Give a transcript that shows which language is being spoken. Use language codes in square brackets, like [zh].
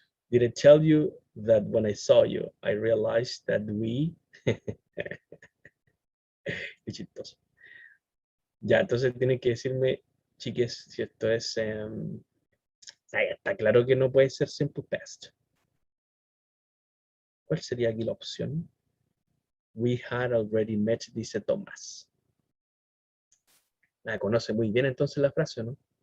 [en] Did I tell you that when I saw you, I realized that we... [es] Qué chistoso. Ya, entonces tiene que decirme, chiques, si esto es... está claro que no puede ser simple past. ¿Cuál sería aquí la opción? [en] We had already met, dice Tomás. [es] La conoce muy bien entonces la frase, ¿no?